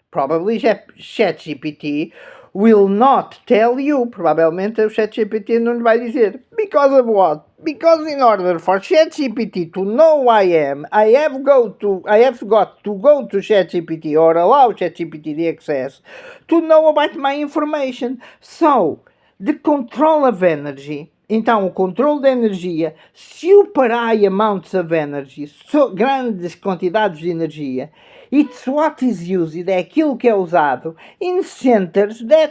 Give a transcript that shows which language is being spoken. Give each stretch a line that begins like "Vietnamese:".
English: Probably ChatGPT will not tell you.
Portuguese: Provavelmente o ChatGPT não lhe vai dizer.
English: Because of what? Because in order for ChatGPT to know who I am, I have got to go to ChatGPT or allow ChatGPT the access to know about my information. So, the control of energy.
Portuguese: Então, o controle da energia,
English: supply amounts of energy,
Portuguese: grandes quantidades de energia,
English: it's what is used,
Portuguese: é aquilo que é usado,
English: in centers